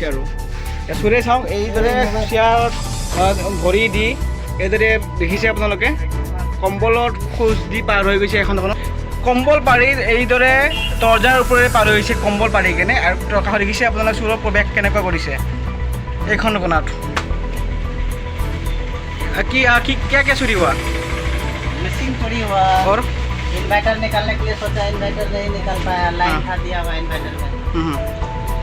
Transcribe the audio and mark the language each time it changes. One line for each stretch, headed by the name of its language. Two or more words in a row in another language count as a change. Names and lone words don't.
Assamese: আৰু চুৰে চাওক এইদৰে কুচিয়াত ভৰি দি এইদৰে দেখিছে আপোনালোকে কম্বলত খোজ দি পাৰ হৈ গৈছে। এখন দোকানত কম্বল পাৰি এইদৰে দৰ্জাৰ ওপৰেৰে পাৰ হৈছে, কম্বল পাৰি কেনে। আৰু কাষত দেখিছে আপোনালোকে চোৰৰ প্ৰৱেশ কেনেকুৱা কৰিছে এইখন দোকানত।
Hindi: क्या चोरी हुआ? मिसिंग चोरी हुआ और इन्वर्टर निकालने के लिए सोचा, इन्वर्टर नहीं निकल पाया, लाइन था दिया हुआ इन्वर्टर में।